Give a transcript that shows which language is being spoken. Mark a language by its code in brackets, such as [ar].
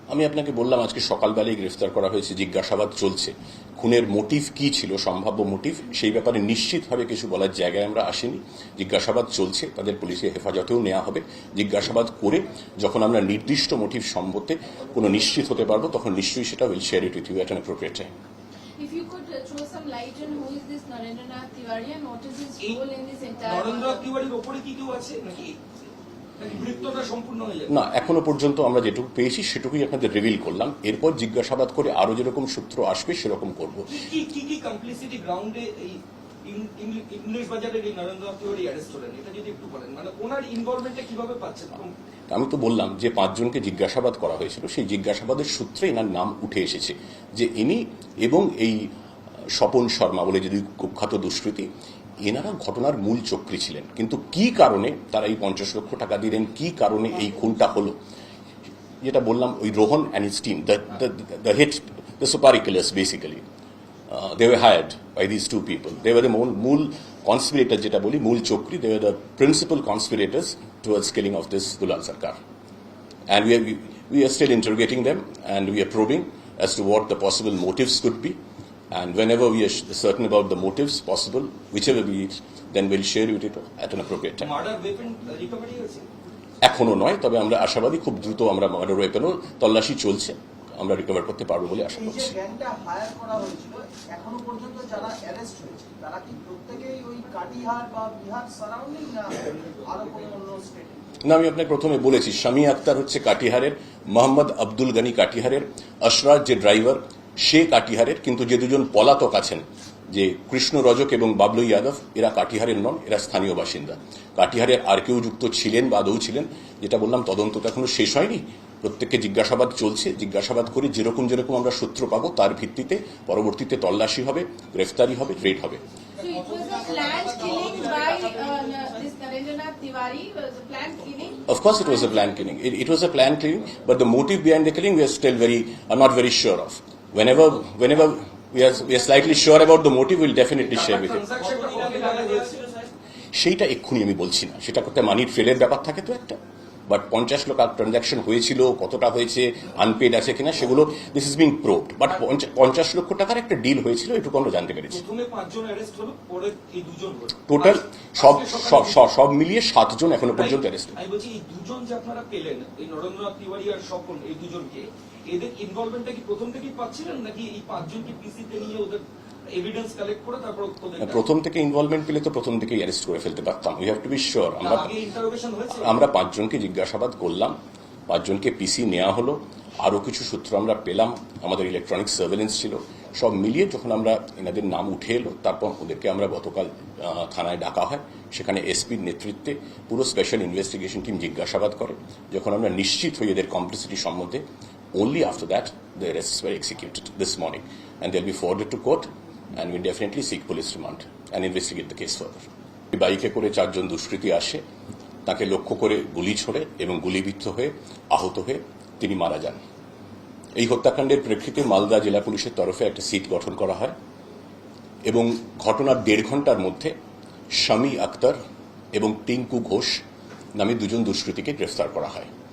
[bn] আমি আপনাকে বললাম আজকে সকালবেলায় গ্রেফতার করা হয়েছে, জিজ্ঞাসাবাদ চলছে। খুনের মোটিভ কি ছিল, সম্ভাব্য মোটিভ, সেই ব্যাপারে নিশ্চিতভাবে কিছু বলার জায়গায় আমরা আসিনি। জিজ্ঞাসাবাদ চলছে, তাদের পুলিশের হেফাজতেও নেওয়া হবে। জিজ্ঞাসাবাদ করে যখন আমরা নির্দিষ্ট মোটিভ সম্বন্ধে কোনো নিশ্চিত হতে পারবো, তখন নিশ্চয়ই সেটা [en] Will share it with you at an appropriate time. If you could throw some light on who is this Narendranath Tiwari and what is his role in this entire... [bn] Narendranath তিওয়ারির উপরে কি কেউ আছে নাকি বৃত্তটা সম্পূর্ণ হয়ে যাবে? না, এখনো পর্যন্ত আমরা যেটুকু পেয়েছি সেটুকুই আপনাদের রিভিল করলাম। এরপর জিজ্ঞাসাবাদ করে আরো যেরকম সূত্র আসবে সেরকম করব। কি কমপ্লিসিটি গ্রাউন্ডে এই ইংলিশ বাজারের এই নরেন্দ্রনাথ তিওয়ারি অ্যারেস্ট হলেন, এটা যদি একটু বলেন, মানে ওনার ইনভলভমেন্টটা কিভাবে পাচ্ছেন? আমি তো বললাম যে 5 জনকে জিজ্ঞাসাবাদ করা হয়েছিল, সেই জিজ্ঞাসাবাদের সূত্রে এনার নাম উঠে এসেছে যে ইনি এবং এই স্বপন শর্মা বলে যদি কুখ্যাত দুষ্কৃতী, এনারা ঘটনার মূল চক্রী ছিলেন। কিন্তু কি কারণে তারা এই 50 লক্ষ টাকা দিলেন, কি কারণে এই খুনটা হলো, যেটা বললাম, ওই Rohan and his team, [en] The hit, the supari killers basically, they were hired by these two people. They were the মূল conspirators, [bn] যেটা বলি মূল চক্রী. [en] They were the principal conspirators towards killing of this Dulal Sarkar. And we are still interrogating them, and we are probing as to what the possible motives could be. And whenever we are certain about the motives possible, whichever be it, then we'll share with it at an appropriate time. [bn] Murder weapon recovery হয়েছে? এখনো নয়, তবে আমরা আশাবাদী খুব দ্রুত আমরা murder ওয়েপেনও তল্লাশি চলছে, আমরা রিকভার করতে পারবো বলে আশা এই যে করছি। গ্যাংটা হায়ার করা হয়েছিল, এখনো পর্যন্ত যারা অ্যারেস্ট হয়েছে তারা কি প্রত্যেকেই ওই কাটিহার বা বিহার সারাউন্ডিং, না আরো কোনো অন্য স্টেটে? না, আমি আপনাকে প্রথমে বলেছি, শামী আক্তার হচ্ছে কাটিহারের, মোহাম্মদ আব্দুল গনি কাটিহারের, আশরাফ যে ড্রাইভার সে কাটিহারের, কিন্তু যে দুজন পলাতক আছেন, যে কৃষ্ণ রজক এবং বাবলু যাদব, এরা কাটিহারের নন, এরা স্থানীয় বাসিন্দা। কাটিহারের আর কেউ যুক্ত ছিলেন বা আদৌ ছিলেন, যেটা বললাম, তদন্ত তো এখনো শেষ হয়নি, প্রত্যেককে জিজ্ঞাসাবাদ চলছে। জিজ্ঞাসাবাদ করে যেরকম আমারা সূত্র পাবো তার ভিত্তিতে পরবর্তীতে তল্লাশি হবে, গ্রেফতারি হবে, রেড হবে। [en] So it was a planned killing by this Narendranath Tiwari. Was a planned killing. Of course, it was a planned killing. It was a planned killing, but the motive behind the killing we are still not very sure of. Whenever we are slightly sure about the motive, we'll definitely share with you. [bn] ট্রানজাকশনটা কবে টাকা হয়েছিল? সেইটা এক্ষুনি আমি বলছি না, সেটা করতে মানি ট্রেলের ব্যাপার থাকে তো একটা। বাট 50 লক্ষ ট্রানজাকশন হয়েছিল, কতটা হয়েছে, আনপেড আছে কিনা, সেগুলো [en] This is being proved. [bn] But 50 লক্ষ টাকার একটা ডিল হয়েছিল, এটুকু আমরা জানতে পেরেছি। প্রথমে 5 জন অ্যারেস্ট হলো, পরে এই 2 জন হলো। টোটাল সব মিলিয়ে 7 জন এখনো পর্যন্ত অ্যারেস্ট। আমি বলছি, এই 2 জন যে আপনারা পেলেন, এই নরেন্দ্রনাথ তিওয়ারি আর স্বপন, এই 2 জনকে, এদের ইনভলভমেন্টটা কি প্রথম থেকেই পাচ্ছিলেন, নাকি এই 5 জনকে পিসিতে নিয়ে ওদের এভিডেন্স কালেক্ট করে তারপর ওদের প্রথম থেকে ইনভলভমেন্ট পেলে তো প্রথম থেকেই অ্যারেস্ট করে ফেলতে পারতাম। [en] We have to be sure. [bn] আগে ইন্টারোগেশন হয়েছে? আমরা 5 জনকে জিজ্ঞাসাবাদ করলাম, 5 জনকে পিসি নেওয়া হলো, আরো কিছু সূত্র আমরা পেলাম, আমাদের ইলেকট্রনিক সার্ভেলেন্স ছিল, সব মিলিয়ে যখন আমরা এনাদের নাম উঠে এলো, তারপর ওদেরকে আমরা গতকাল থানায় ডাকা হয়, সেখানে এসপির নেতৃত্বে পুরো স্পেশাল ইনভেস্টিগেশন টিম জিজ্ঞাসাবাদ করে। যখন আমরা নিশ্চিত হই এদের কমপ্লিসিটি সম্বন্ধে, [en] only after that the arrests were executed this morning, and they'll be forwarded to court, and we definitely seek police remand and investigate the case further. [bn] বাইকে করে 4 জন দুষ্কৃতী আসে, তাকে লক্ষ্য করে গুলি ছোড়ে এবং গুলিবিদ্ধ হয়ে আহত হয়ে তিনি মারা যান। এই হত্যাকাণ্ডের প্রেক্ষিতে মালদা জেলা পুলিশের তরফে একটা সিট গঠন করা হয় এবং ঘটনার 1.5 ঘন্টার মধ্যে শামী আক্তার এবং টিঙ্কু ঘোষ নামে 2 জন দুষ্কৃতীকে গ্রেফতার করা হয়।